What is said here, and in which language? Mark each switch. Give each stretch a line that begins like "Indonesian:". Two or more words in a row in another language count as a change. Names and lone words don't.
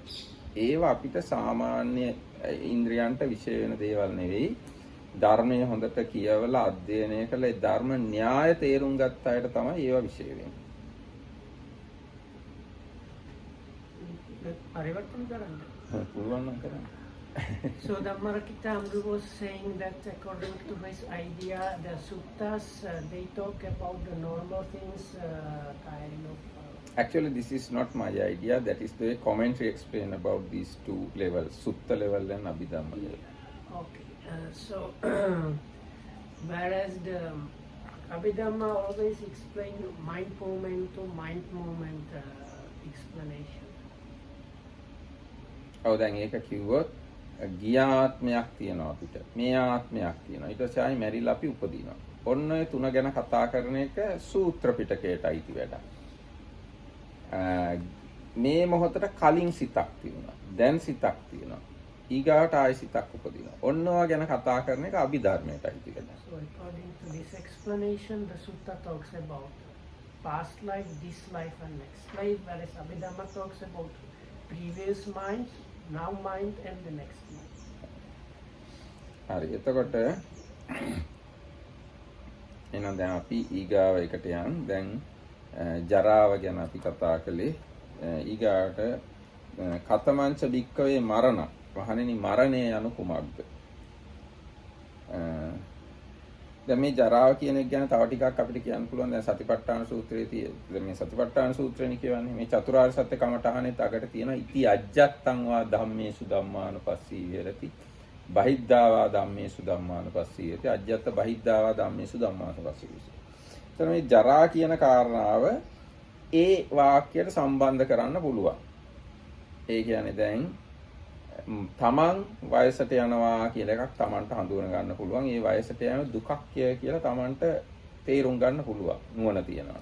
Sinhala: ඒවා අපිට සාමාන්‍ය ඉන්ද්‍රියන්ට විශේෂ වෙන දේවල් නෙවෙයි. ධර්මයේ හොඳට කියවලා අධ්‍යයනය කළා ඒ ධර්ම න්‍යාය තේරුම් ගත්ත අයට තමයි ඒවා විශේෂ වෙන්නේ. පරිවර්තන කරන්න. පුළුවන් නම් කරන්න.
English: So Dhammarakita Amru was saying that according to his idea, the suttas, they talk about the normal things, kind of... Actually, this is not my idea. That is the commentary explain about these 2 levels, Sutta level and Abhidhamma level. Okay. So, whereas the Abhidhamma always explain mind movement to mind movement explanation.
Sinhala: දැන් ඒක කිව්වොත් ගියාත්මයක් තියෙනවා අපිට. මේ ආත්මයක් තියෙනවා. ඊට පස්සේ ආයි මැරිලා අපි උපදිනවා. ඔන්න ඔය 3 ගැන කතා කරන එක සූත්‍ර පිටකයට අයිති වැඩක්. මේ මොහොතට කලින් සිතක් තියෙනවා. දැන් සිතක් තියෙනවා. ඊගාට ආයි සිතක් උපදිනවා. ඔන්න ඔය ගැන කතා කරන එක අභිධර්මයට අයිති වැඩක්.
English: So according to this explanation, the sutta talks about past life, this life and next life, whereas Abhidhamma talks about previous minds, now mind and the next mind.
Sinhala: හරි. එතකොට එහෙනම් දැන් අපි ඊගාව එකට යන්. දැන් ජරාව ගැන අපි කතා කළේ.
Pali: ඊගාට කතමංච භික්කවේ මරණ.
Sinhala: වහණෙනි මරණය යනු කුමක්ද? දැන් මේ ජරාව කියන එක ගැන තව ටිකක් අපිට කියන්න පුළුවන්. දැන් සතිපට්ඨාන සූත්‍රයේ තියෙන මේ සතිපට්ඨාන සූත්‍රෙනි කියවන්නේ මේ චතුරාර්ය සත්‍ය කමඨහනෙත් අගට තියෙන
Pali: ඉති අජ්ජත්තං වා ධම්මේසු ධම්මානුපස්සී විහෙරති බහිද්ධාවා ධම්මේසු ධම්මානුපස්සී විහෙරති අජ්ජත්ත බහිද්ධාවා ධම්මේසු ධම්මානුපස්සී විහෙරති.
Sinhala: එතන මේ ජරා කියන කාරණාව ඒ වාක්‍යයට සම්බන්ධ කරන්න පුළුවන්. ඒ කියන්නේ දැන් තමන් වයසට යනවා කියලා එකක් තමන්ට හඳුන ගන්න පුළුවන්. ඒ වයසට යෑම දුකක් කියලා තමන්ට තේරුම් ගන්න පුළුවන් නුවණ තියනවා.